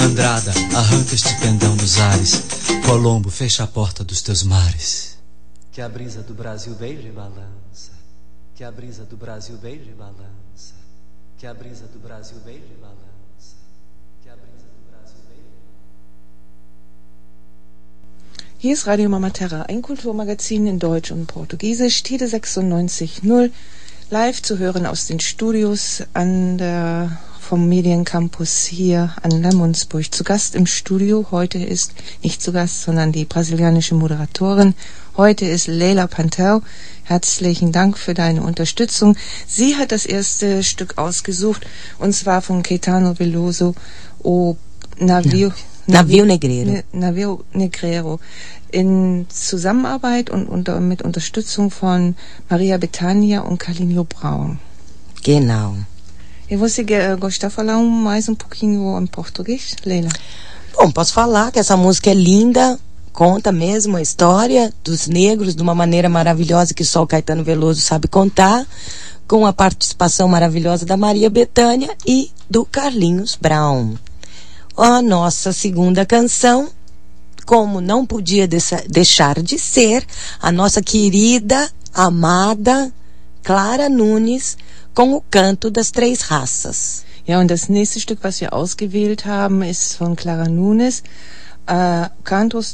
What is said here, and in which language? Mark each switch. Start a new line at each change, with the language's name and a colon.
Portuguese: Andrada, arranca este pendão dos ares, Colombo, fecha a porta dos teus mares. Que a brisa do Brasil beije e balança, que a brisa do Brasil beije e balança, que a brisa do Brasil beije e balança, que a brisa do Brasil beije.
German: Hier ist Radio Mama Terra, ein Kulturmagazin in Deutsch und Portugiesisch, Tide 96.0, live zu hören aus den Studios an der vom Mediencampus hier an Lemonsburg. Zu Gast im Studio heute ist, nicht zu Gast, sondern die brasilianische Moderatorin, heute ist Leila Pantel. Herzlichen Dank für deine Unterstützung. Sie hat das erste Stück ausgesucht, und zwar von Caetano Veloso, O Navio, ja. Navio Negreiro. Navio Negreiro. In Zusammenarbeit und mit Unterstützung von Maria Betania und Carlinho Braun. Genau.
Portuguese: E você gostar de falar mais um pouquinho em português, Leila? Bom, posso falar que essa música é linda, conta mesmo a história dos negros de uma maneira maravilhosa que só o Caetano Veloso sabe contar, com a participação maravilhosa da Maria Bethânia e do Carlinhos Brown. A nossa segunda canção, como não podia deixar de ser, a nossa querida, amada Clara Nunes, com o canto das três raças.
German: Ja, und das nächste Stück, was wir ausgewählt haben, ist von Clara Nunes, Cantos